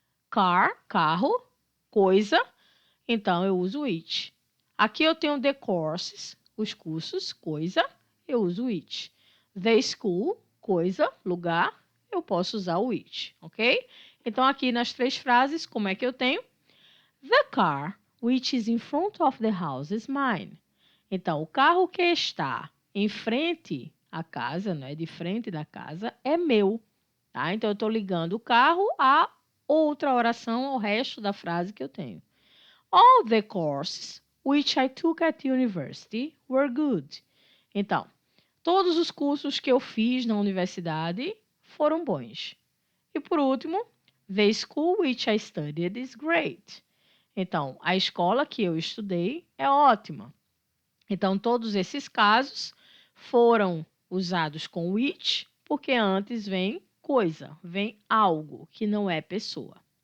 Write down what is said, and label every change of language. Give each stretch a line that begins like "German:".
Portuguese: Car, carro, coisa, então eu uso which. Aqui eu tenho the courses, os cursos, coisa, eu uso which. The school, coisa, lugar, eu posso usar o which, ok? Então, aqui nas 3 frases, como é que eu tenho?
English: The car which is in front of the house is mine.
Portuguese: Então, o carro que está em frente à casa, né, de frente da casa, é meu. Tá? Então, eu estou ligando o carro a outra oração, ao resto da frase que eu tenho.
English: All the courses which I took at university were good.
Portuguese: Então, todos os cursos que eu fiz na universidade foram bons. E por último,
English: the school which I studied is great.
Portuguese: Então, a escola que eu estudei é ótima. Então, todos esses casos foram usados com which, porque antes vem coisa, vem algo que não é pessoa.